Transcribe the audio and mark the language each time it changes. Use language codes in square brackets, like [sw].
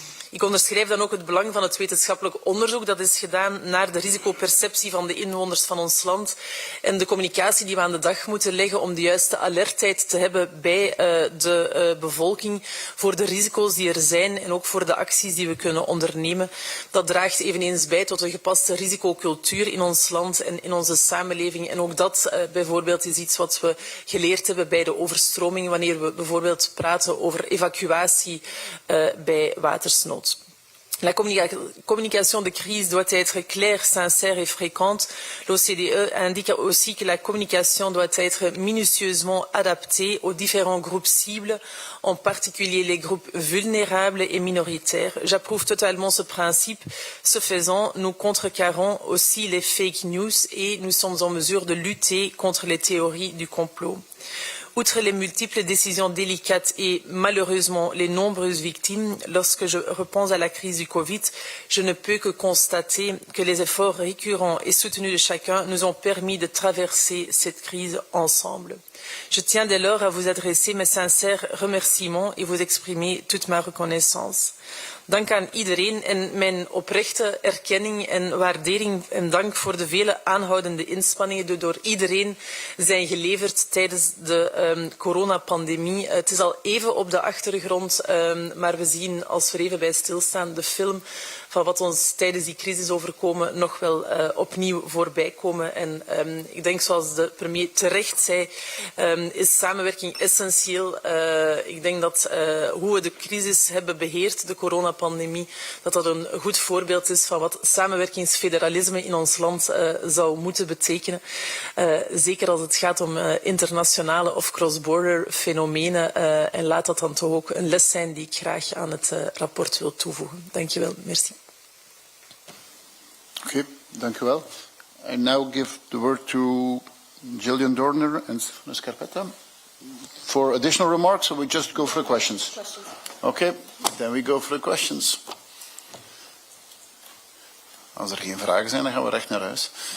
[nl] Ik onderschrijf dan ook het belang van het wetenschappelijk onderzoek dat is gedaan naar de risicoperceptie van de inwoners van ons land en de communicatie die we aan de dag moeten leggen om de juiste alertheid te hebben bij de bevolking voor de risico's die er zijn en ook voor de acties die we kunnen ondernemen. Dat draagt eveneens bij tot een gepaste risicocultuur in ons land en in onze samenleving. En ook dat bijvoorbeeld is iets wat we geleerd hebben bij de overstroming wanneer we bijvoorbeeld praten over evacuatie bij watersnood. [fr] La communication de crise doit être claire, sincère et fréquente. L'OCDE indique aussi que la communication doit être minutieusement adaptée aux différents groupes cibles, en particulier les groupes vulnérables et minoritaires. J'approuve totalement ce principe. Ce faisant, nous contrecarrons aussi les fake news et nous sommes en mesure de lutter contre les théories du complot. Outre les multiples décisions délicates et malheureusement les nombreuses victimes, lorsque je repense à la crise du Covid, je ne peux que constater que les efforts récurrents et soutenus de chacun nous ont permis de traverser cette crise ensemble. Je tiens dès lors à vous adresser mes sincères remerciements et vous exprimer toute ma reconnaissance. [nl] Dank aan iedereen en mijn oprechte erkenning en waardering en dank voor de vele aanhoudende inspanningen die door iedereen zijn geleverd tijdens de coronapandemie. Het is al even op de achtergrond, maar we zien, als we er even bij stilstaan, de film van wat ons tijdens die crisis overkomen nog wel opnieuw voorbij komen. En ik denk, zoals de premier terecht zei, is samenwerking essentieel. Ik denk dat hoe we de crisis hebben beheerd, de coronapandemie, dat een goed voorbeeld is van wat samenwerkingsfederalisme in ons land zou moeten betekenen. Zeker als het gaat om internationale of cross-border fenomenen. En laat dat dan toch ook een les zijn die ik graag aan het rapport wil toevoegen. Dank je wel. [fr] Merci. [nl] Oké, dank u wel. [en] I now give the word to Gillian Dorner and Stefano Scarpetta for additional remarks, or we just go for the questions? Okay, then we go for the questions. [nl] Als er geen vragen zijn, dan gaan we recht naar huis.